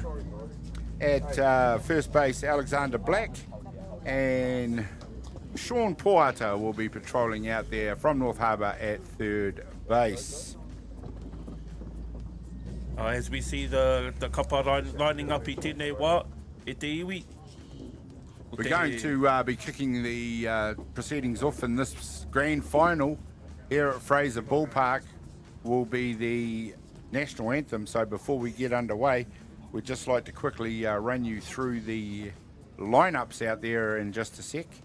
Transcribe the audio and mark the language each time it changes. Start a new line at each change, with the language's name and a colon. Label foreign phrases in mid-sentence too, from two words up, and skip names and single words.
English: At first base, Alexander Black. And Sean Poata will be patrolling out there from North Harbour at third base. As we see the kapa lining up
Māori: I tēnei wā, e te iwi.
English: We're going to be kicking the proceedings off in this grand final here at Fraser Park. Will be the national anthem. So before we get underway, we'd just like to quickly run you through the lineups out there in just a sec.